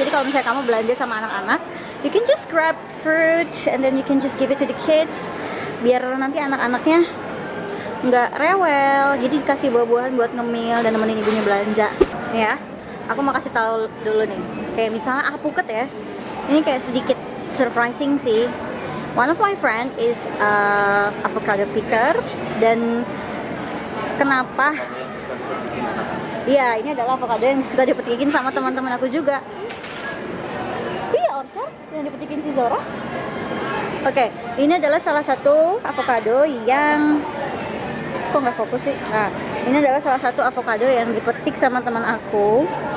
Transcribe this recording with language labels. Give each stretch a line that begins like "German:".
Indonesian: Jadi kalau misalnya kamu belanja sama anak-anak,
English: you can just grab fruit and then you can just give it to the kids,
Indonesian: biar nanti anak-anaknya nggak rewel. Jadi kasih buah-buahan buat ngemil dan nemenin ibunya belanja ya. Aku mau kasih tahu dulu nih, kayak misalnya alpukat ya, ini kayak sedikit surprising sih.
English: One of my friend is avocado picker.
Indonesian: Dan kenapa? Iya, ini adalah avocado yang suka dipetikin sama teman-teman aku juga. Iya, Orsa yang dipetikin si Zora. Oke, ini adalah salah satu avocado yang kok nggak fokus sih. Nah, ini adalah salah satu avocado yang dipetik sama teman aku.